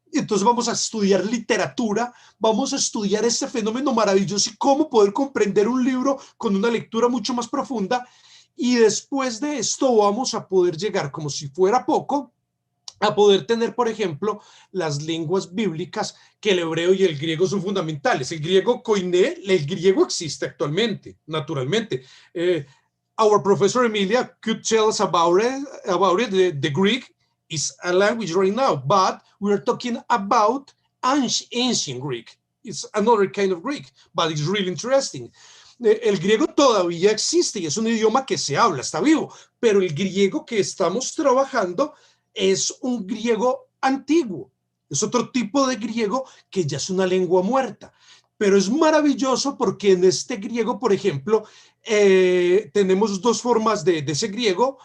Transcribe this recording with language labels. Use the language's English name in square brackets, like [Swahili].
[Spanish] Entonces vamos a estudiar literatura, vamos a estudiar este fenómeno maravilloso y cómo poder comprender un libro con una lectura mucho más profunda. Y después de esto vamos a poder llegar, como si fuera poco, a poder tener, por ejemplo, las lenguas bíblicas, que el hebreo y el griego son fundamentales. El griego koiné, el griego existe actualmente, naturalmente. [English] Our professor Emilia could tell us about it. The Greek is a language right now, but we're talking about ancient Greek. It's another kind of Greek, but it's really interesting. [Spanish] El griego todavía existe y es un idioma que se habla, está vivo, pero el griego que estamos trabajando es un griego antiguo, es otro tipo de griego que ya es una lengua muerta. Pero es maravilloso porque en este griego, por ejemplo, tenemos dos formas de ese griego.